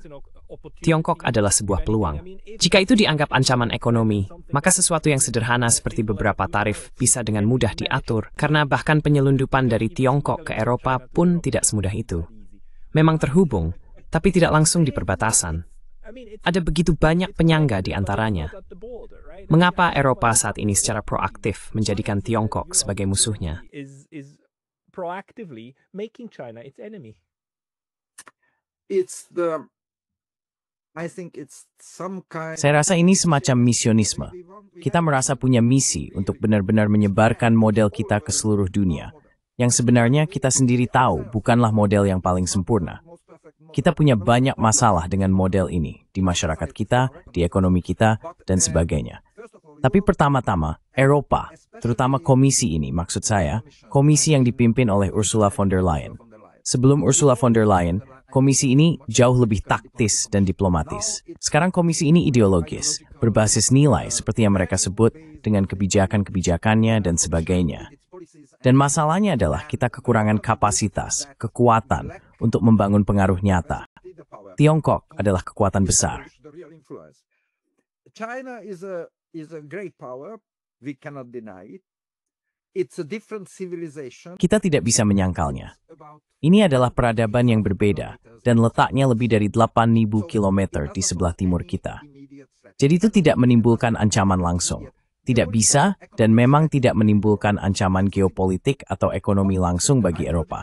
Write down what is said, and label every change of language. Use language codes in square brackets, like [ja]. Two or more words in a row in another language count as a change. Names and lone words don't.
[id] Tiongkok adalah sebuah peluang. Jika itu dianggap ancaman ekonomi, maka sesuatu yang sederhana seperti beberapa tarif bisa dengan mudah diatur, karena bahkan penyelundupan dari Tiongkok ke Eropa pun tidak semudah itu. Memang terhubung, tapi tidak langsung di perbatasan. Ada begitu banyak penyangga di antaranya. Mengapa Eropa saat ini secara proaktif menjadikan Tiongkok sebagai musuhnya? [en] Proactively making China its enemy. [id] Saya rasa ini semacam misionisme. Kita merasa punya misi untuk benar-benar menyebarkan model kita ke seluruh dunia, yang sebenarnya kita sendiri tahu bukanlah model yang paling sempurna. Kita punya banyak masalah dengan model ini, di masyarakat kita, di ekonomi kita, dan sebagainya. Tapi pertama-tama, Eropa, terutama komisi ini, maksud saya, komisi yang dipimpin oleh Ursula von der Leyen. Sebelum Ursula von der Leyen, komisi ini jauh lebih taktis dan diplomatis. Sekarang komisi ini ideologis, berbasis nilai seperti yang mereka sebut dengan kebijakan-kebijakannya dan sebagainya. Dan masalahnya adalah kita kekurangan kapasitas, kekuatan untuk membangun pengaruh nyata. Tiongkok adalah kekuatan besar. [en] China is a great power. We cannot deny it. It's a different civilization. [id] Kita tidak bisa menyangkalnya. Ini adalah peradaban yang berbeda dan letaknya lebih dari 8.000 km di sebelah timur kita. Jadi itu tidak menimbulkan ancaman langsung. Tidak bisa dan memang tidak menimbulkan ancaman geopolitik atau ekonomi langsung bagi Eropa.